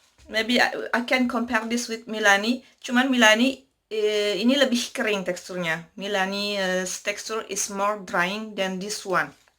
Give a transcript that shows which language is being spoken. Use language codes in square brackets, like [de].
[en] Maybe I can compare this with Milani. [id] Cuman Milani ini lebih kering teksturnya. [en] Milani texture is more drying than this one.